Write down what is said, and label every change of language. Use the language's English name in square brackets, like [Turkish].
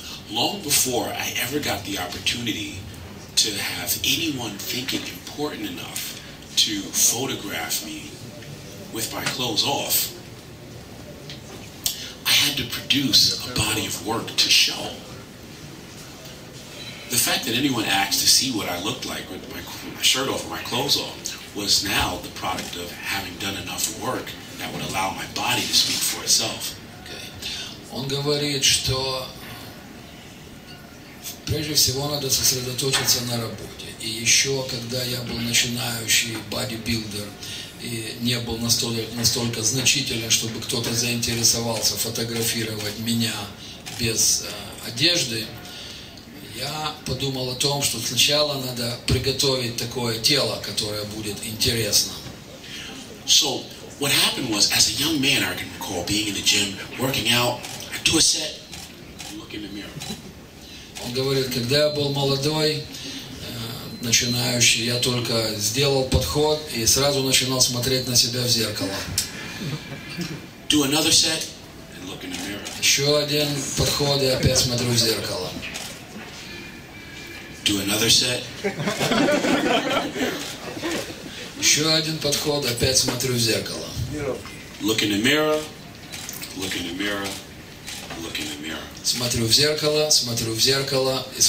[English] Long before I ever got the opportunity to have anyone think it important enough to photograph me with my clothes off, I had to produce a body of work to show. The fact that anyone asked to see what I looked like with my shirt off and my clothes off was now the product of having done enough work that would allow my body to speak for itself. [Russian] Он говорит, что прежде всего надо сосредоточиться на работе. И еще, когда я был начинающий бодибилдер и не был настолько значителен, чтобы кто-то заинтересовался фотографировать меня без одежды, я подумал о том, что сначала надо приготовить такое тело, которое будет интересно. [English] So what happened was, as a young man, I can recall being in the gym, working out, I do a set, and look in the mirror. [Russian] Он говорит, когда я был молодой, начинающий, я только сделал подход и сразу начинал смотреть на себя в зеркало. [English] Do another set, and look in the mirror. [Russian] Еще один подход и опять смотрю в зеркало. [English] Do another set. [Russian] Еще один подход, опять смотрю в зеркало. [English] Look in the mirror, look in the mirror, look in the mirror. [Russian] Смотрю в зеркало и смотрю в зеркало.